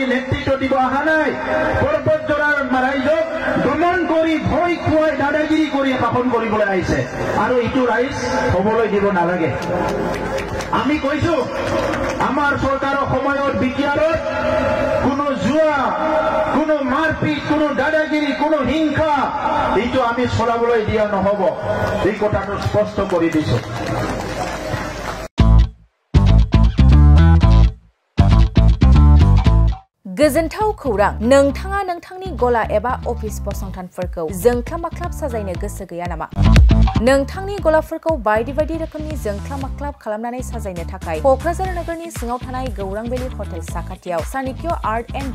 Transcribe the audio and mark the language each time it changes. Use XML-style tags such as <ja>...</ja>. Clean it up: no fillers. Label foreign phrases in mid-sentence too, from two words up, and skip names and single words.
<as>নেতৃত্ব দিব অহা নাই পৰ্বতজোৰাৰ ৰাইজক দমন কৰি ভয় খুৱাই দাদাগিৰি কৰি শাসন কৰিবলৈ আহিছে আৰু এইটো ৰাইজ হ'বলৈ দিব নালাগে আমি কৈছো আমাৰ চৰকাৰৰ সময়ত বিকিয়াৰত কোনো জুৱা কোনো মাৰপিট কোনো দাদাগিৰি কোনো হিংসা এইটো আমি চলাবলৈ দিয়া নহব এই কথাটো স্পষ্ট কৰি দিছো</as> <brx>गोजोनथाव खौरां नोंथाङा नोंथांनि गला एबा अफिस फसंथानफोरखौ जोंख्लाब माख्लाब साजायनो गोसो गैया नामा नोंथांनि गलाफोरखौ बायदि बायदि रोखोमनि जोंख्लाब माख्लाब खालामनानै साजायनो थाखाय क'क्राझार नोगोरनि सिङाव थानाय गौरां भेलि हटेल साखाथियाव चाणक्य आर्ट एन्ड</brx>